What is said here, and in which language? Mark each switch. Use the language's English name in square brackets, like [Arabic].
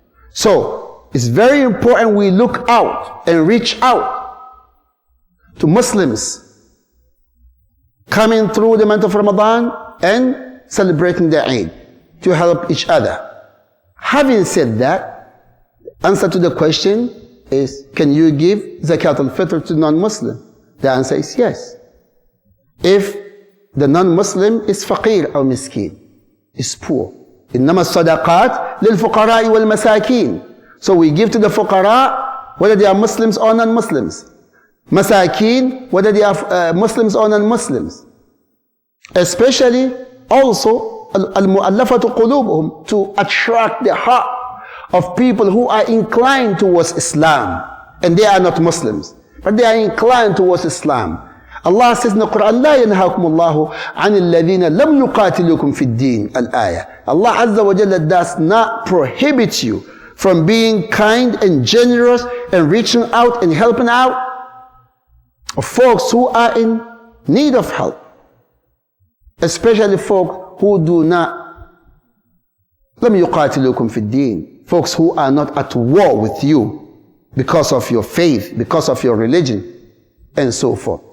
[English] So, it's very important we look out and reach out to Muslims coming through the month of Ramadan and celebrating the Eid to help each other. Having said that, answer to the question is, can you give Zakat al-Fitr to non-Muslim? The answer is yes. if the non-Muslim is faqir or miskin, is poor. [Arabic] إنما الصدقات للفقراء والمساكين. [English] So we give to the fuqara, whether they are Muslims or non-Muslims. Masakin, whether they are Muslims or non-Muslims. Especially also al-mu'allafatu qulubuhum, to attract the heart of people who are inclined towards Islam, and they are not Muslims, but they are inclined towards Islam. Allah says in the Quran, [Arabic] لا ينهاكم الله عن الذين لم يقاتلوكم في الدين. [English] Al-ayah. Allah Azza wa Jalla does not prohibit you from being kind and generous and reaching out and helping out of folks who are in need of help, especially folk who do not [Arabic] لم يقاتلوكم في الدين, [English] folks who are not at war with you because of your faith, because of your religion, and so forth.